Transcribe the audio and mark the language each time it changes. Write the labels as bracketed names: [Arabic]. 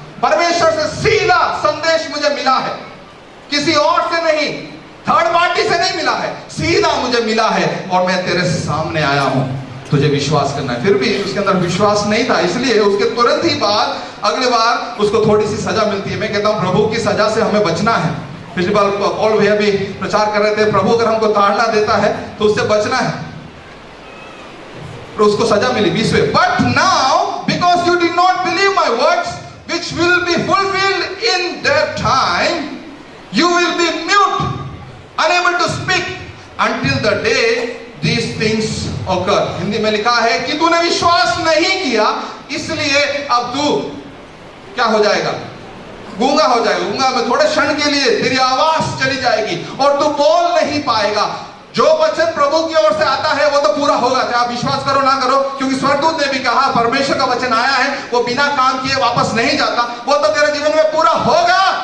[Hindi] परमेश्वर से सीधा संदेश मुझे मिला है, किसी और से नहीं, थर्ड पार्टी से नहीं मिला है, सीधा मुझे मिला है और मैं तेरे सामने आया हूं, तुझे विश्वास करना है। फिर भी उसके अंदर विश्वास नहीं था, इसलिए उसके तुरंत ही बाद अगले बार उसको थोड़ी सी सजा मिलती है। मैं कहता हूं प्रभु की सजा से हमें बचना है। पिछली बार पॉल भैया भी प्रचार कर रहे थे, प्रभु अगर हमको ताड़ना देता है तो उससे बचना है। तो उसको सजा मिली 20वें। [English] But now because you did not believe my words which will be fulfilled in that time, you will be mute, unable to speak until the day these things occur. [Hindi] Hindi में लिखा है कि तूने विश्वास नहीं किया, इसलिए अब तू क्या हो जाएगा? गूंगा हो जाएगा। गूंगा में थोड़े क्षण के लिए तेरी आवाज चली जाएगी और तू बोल नहीं पाएगा। जो वचन प्रभु की ओर से आता है वो तो पूरा होगा, चाहे आप विश्वास करो ना करो, क्योंकि स्वर्गदूत ने भी कहा परमेश्वर का वचन आया है, वो बिना काम किए वापस नहीं जाता, वो तो तेरे जीवन में पूरा होगा।